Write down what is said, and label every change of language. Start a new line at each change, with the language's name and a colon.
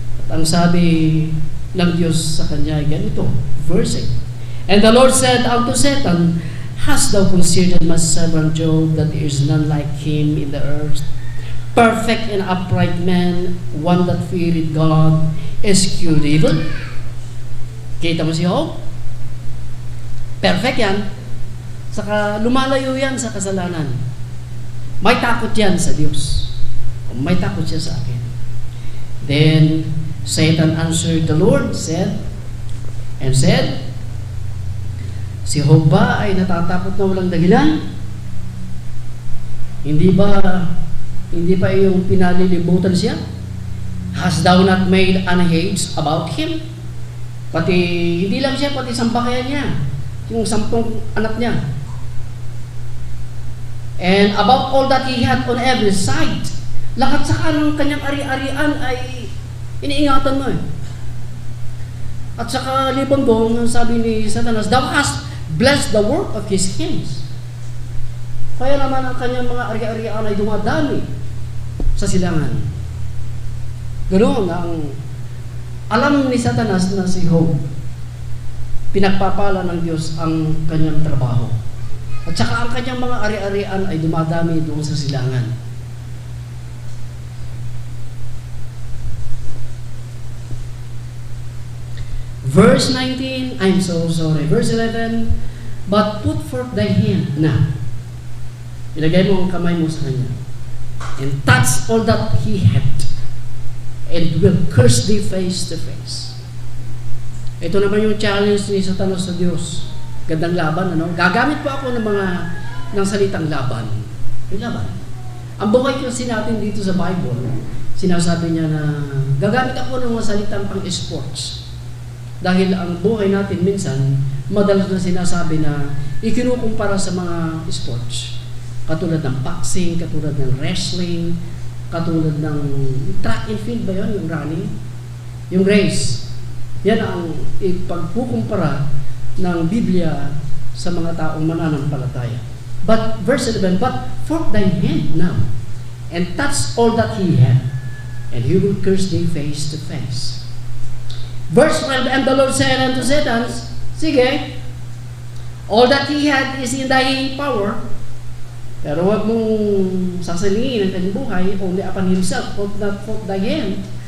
Filipino: ang sabi ng Diyos sa kanya ay ganito, verse 8.
English: And the Lord said unto Satan, Hast thou considered my servant Job, that there is none like him in the earth, perfect and upright man, one that feared God, eschewed evil?
Filipino: Kita mo si Job? Perfect yan. Saka lumalayo yan sa kasalanan. May takot yan sa Diyos. May takot siya sa akin.
English: Then Satan answered the Lord, said,
Filipino: si Job ba ay natatakot na walang dahilan? Hindi ba yung pinalilibutan siya?
English: Hast thou not made an hedge about him?
Filipino: Pati, hindi lang siya, pati sampakayan niya. Yung 10 anak niya.
English: And about all that he had on every side.
Filipino: Lahat sa kanang kanyang ari-arian ay iniingatan mo eh. At saka libang-bong, sabi ni Satanas,
English: Thou hast blessed the work of his hands.
Filipino: Kaya naman ang kanyang mga ari-arian ay dumadami sa silangan. Ganoon ang alam ni Satanas na si Job, pinagpapala ng Diyos ang kanyang trabaho. At saka ang kanyang mga ari-arian ay dumadami doon sa silangan.
English: Verse 19, Verse 11, But put forth thy hand
Filipino: na. Ilagay mo ang kamay mo sa kanya.
English: And touch all that he had, and will curse thee face to face.
Filipino: Ito naman yung challenge ni Satanas sa Diyos. Gandang laban, ano? Gagamit po ako ng salitang laban. Yung laban. Ang buhay kasi natin dito sa Bible, sinasabi niya na gagamit ako ng mga salitang pang-sports. Dahil ang buhay natin minsan, madalas na sinasabi na ikinukumpara sa mga sports. Katulad ng boxing, katulad ng wrestling, katulad ng track and field ba yun, yung running? Yung race. Yan ang ipagkukumpara ng Biblia sa mga taong mananampalataya.
English: But, verse 11, But forth thine hand now, and touch all that he had, and he will curse thee face to face. Verse 12, And the Lord said unto Satan,
Filipino: Sige,
English: all that he had is in thy power,
Filipino: pero huwag mong sasalingin ang kanyang buhay,
English: only upon himself, not forth thy hand.